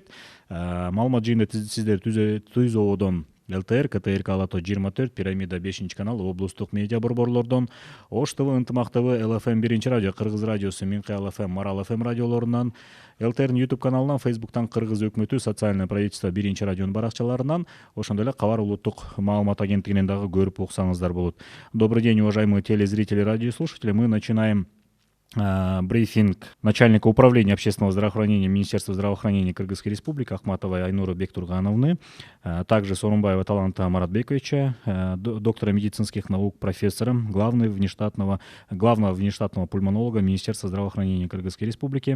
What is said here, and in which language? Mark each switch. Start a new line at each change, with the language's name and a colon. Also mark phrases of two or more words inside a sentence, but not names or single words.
Kyrgyz: Маалымат жыйында сиздер Түз ободон ЛТР, КТРК Алато 24, Пирамида 5 канал, облустук медиа борборлордон, Ош ТВ, Ынтымак ТВ, ЛФМ 1 радио, Кыргыз радиосу, Минкы ЛФМ, Марал ФМ радиолорунан, ЛТРдин YouTube каналынан, Фейсбуктан Кыргыз өкмөтү
Russian: социальное правительство
Kyrgyz: 1 радионун баракчаларынан, ошондой эле Кабар улуттук маалымат агенттигинен дагы көрүп уксаңыздар болот.
Russian: Добрый день, уважаемые телезрители, радиослушатели. Мы начинаем брифинг начальника управления общественного здравоохранения Министерства здравоохранения Кыргызской Республики Акматовой Айнуры Бектургановны, также Сооронбаева Таланта Маратбековича, доктора медицинских наук, профессора, главного внештатного пульмонолога Министерства здравоохранения Кыргызской Республики.